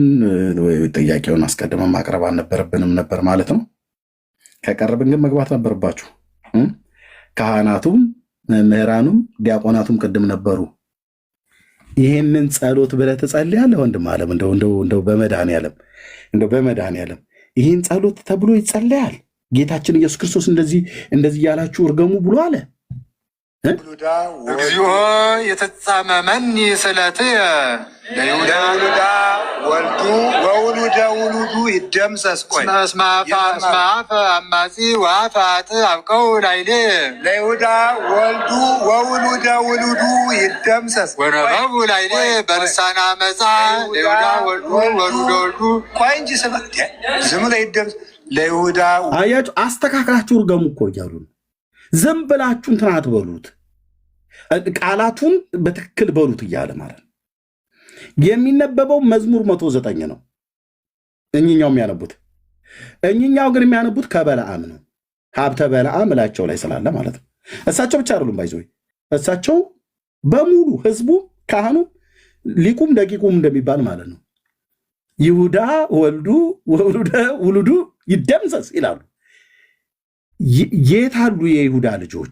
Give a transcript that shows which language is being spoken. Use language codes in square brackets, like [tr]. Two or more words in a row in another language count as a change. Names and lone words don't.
[am] ጥያቄውን አስቀድመን ማቅረብ አልነበረብንም ነበር ማለት ነው። ከቀረብን ግን መግባት ነበረባችሁ። ካህናቱም መምህራኑም ዲያቆናቱም ቅድም ነበሩ። ይህንን ጸሎት ብለህ ትጸልያለህ ወንድም አለም። እንደው በመድኃኔዓለም ይህን ጸሎት ተብሎ ይጸለያል። ጌታችን ኢየሱስ ክርስቶስ እንደዚህ ያላችሁ እርገሙ ብሎ አለ። [gez] እግዚኦ የተጻመመኒ ስለትየ ለይሁዳ ወልዱ ወውሉደ ውሉዱ ይደምሰስ። ቆይ እስመ አፈ አማጺ ወአፈ ኃጥእ አብቀው ላዕሌ ለይሁዳ ወልዱ ወውሉደ ውሉዱ ይደምሰስ። ወነበቡ ላዕሌ በልሳነ አመፃ ለይሁዳ ወልዱ ወውሉደ ወልዱ። [am] ቆይ እንጂ ዝም ብሎ [gez] ይደምሰስ ለይሁዳ። [am] አያችሁ፣ አስተካክላችሁ እርገሙ እኮ እያሉ ነው። ዝም ብላችሁ እንትን አትበሉት፣ ቃላቱን በትክክል በሉት እያለ ማለት ነው። የሚነበበው መዝሙር 109 ነው። እኝኛው ግን የሚያነቡት ከበለዓም ነው። ሀብተ በለዓም እላቸው ላይ ስላለ ማለት ነው። እሳቸው ብቻ አይደሉም ባይዘው፣ እሳቸው በሙሉ ህዝቡ፣ ካህኑ፣ ሊቁም ደቂቁም እንደሚባል ማለት ነው። [gez] ይሁዳ ወልዱ ውሉዱ ይደምሰስ [am] ይላሉ። የት አሉ የይሁዳ ልጆች?